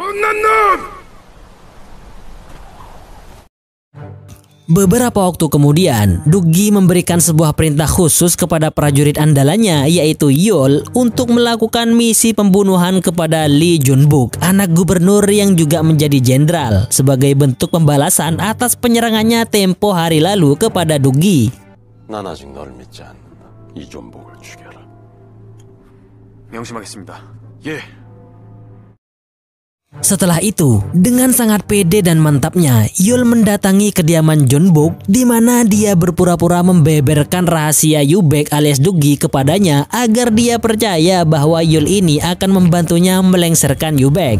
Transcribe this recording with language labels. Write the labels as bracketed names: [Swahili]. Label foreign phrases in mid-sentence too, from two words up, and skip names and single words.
[Indonesian] Beberapa waktu kemudian, Duggi memberikan sebuah perintah khusus kepada prajurit andalannya, yaitu Yol, untuk melakukan misi pembunuhan kepada Lee Junbuk, anak gubernur yang juga menjadi jenderal, sebagai bentuk pembalasan atas penyerangannya tempo hari lalu kepada Duggi. [Korean] 난 아직 널 믿지 않는다. 이존복을 죽여라. 명심하겠습니다. 예. [Indonesian] Setelah itu, dengan sangat pede dan mantapnya, Yul mendatangi kediaman Junbuk, di mana dia berpura-pura membeberkan rahasia Yubek alias Duggi kepadanya agar dia percaya bahwa Yul ini akan membantunya melengsarkan Yubek.